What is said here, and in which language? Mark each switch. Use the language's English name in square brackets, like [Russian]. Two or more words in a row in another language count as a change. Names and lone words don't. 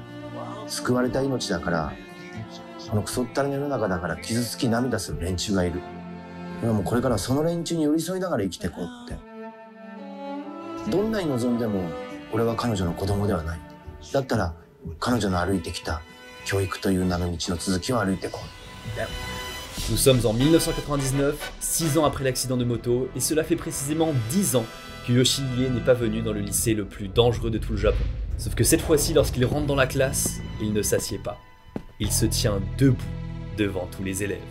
[Japanese] 救われた命だから、このクソったれの世の中だから傷つき涙する連中がいる。今もこれからその連中に寄り添いながら生きていこうって。どんなに望んでも俺は彼女の子供ではない。だったら彼女の歩いてきた教育という名の道の続きを歩いていこう。 [French] Nous sommes en 1999, 6 ans après l'accident de moto, et cela fait précisément 10 ans que Yoshihide n'est pas venu dans le lycée le plus dangereux de tout le Japon. Sauf que cette fois-ci, lorsqu'il rentre dans la classe, il ne s'assied pas. Il se tient debout devant tous les élèves.